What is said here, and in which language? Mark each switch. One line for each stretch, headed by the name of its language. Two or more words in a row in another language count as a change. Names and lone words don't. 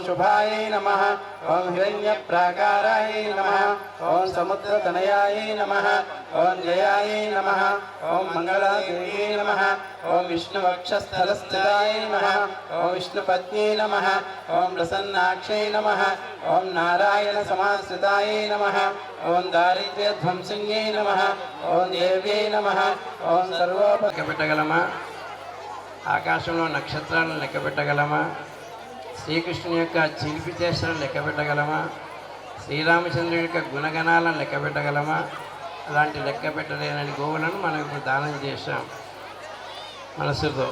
Sanskrit: शुभायै नमः ओम हिरण्यप्राकारायै नमः ओम समुद्रतनयायै नमः ओम जयायै नमः ओम मंगलादेव्यै नमः ओम विष्णुवक्षस्थलस्थितायै नमः ओम विष्णुपत्न्यै नमः ओम प्रसन्नाक्षै नमः ओम नारायणसमाश्रितायै नमः ओम दारिद्र्यध्वंसिन्यै नमः ओम देव्यै नमः ओम
Telugu: సర్వోపకపెట్టగలమా ఆకాశంలో నక్షత్రాలను లెక్కపెట్టగలమా శ్రీకృష్ణుని యొక్క చిలిపి చేష్టలను లెక్కపెట్టగలమా శ్రీరామచంద్రుడి యొక్క గుణగణాలను లెక్కపెట్టగలమా అలాంటి లెక్కపెట్టలేనని గోవులను మనం ఇప్పుడు దానం చేశాం మనసుతో.